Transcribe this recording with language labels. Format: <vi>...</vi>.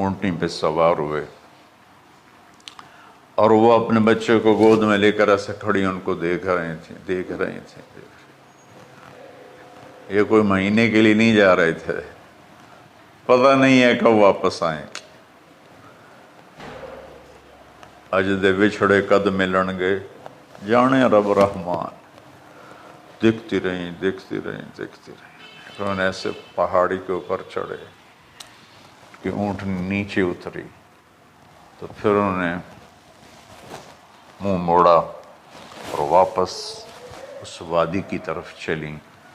<ur>اونٹنی پہ سوار ہوئے اور وہ اپنے بچے کو گود میں لے کر ایسے کھڑی ان کو دیکھ رہے تھے. یہ کوئی مہینے کے لیے نہیں جا رہے تھے، پتہ نہیں ہے کب واپس آئیں.</ur> <pa>اج دے وچھڑے قد ملن گے، جانے رب رحمان.</pa> <ur>دیکھتی رہیں. انہوں نے ایسے پہاڑی کے اوپر چڑھے کہ اونٹ نیچے اتری، تو پھر انہوں نے منہ موڑا اور واپس اس وادی کی طرف چلیں.</ur>